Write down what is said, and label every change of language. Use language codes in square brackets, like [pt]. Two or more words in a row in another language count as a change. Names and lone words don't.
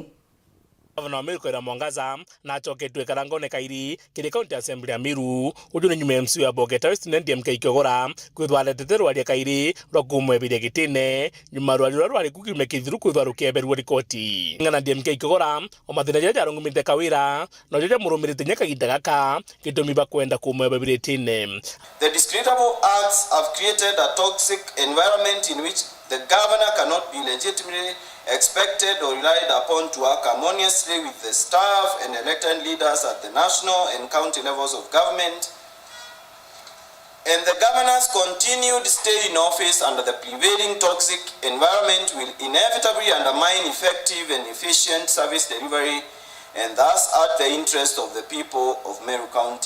[mer] Gavana Meru Kawira Mwangaza na achoketwe karangone kairi kiri county assembly ya Meru uju ni nyume MC wa Bogeta West DMK Kiogora kwithwa letetero aria kairi rokumwebiria gitine nyuma rwari kukime kithiru kwithwa rukeberwa rikoti ngana DMK Kiogora omathina ja rungumite Kawira no joja murumirite nyaka gitagaka gitumi bakwenda kumwebiria gitine. [en] The discreditable acts have created a toxic environment in which the governor cannot be legitimately expected or relied upon to work harmoniously with the staff and elected leaders at the national and county levels of government. And the governor's continued stay in office under the prevailing toxic environment will inevitably undermine effective and efficient service delivery and thus hurt the interest of the people of Meru County.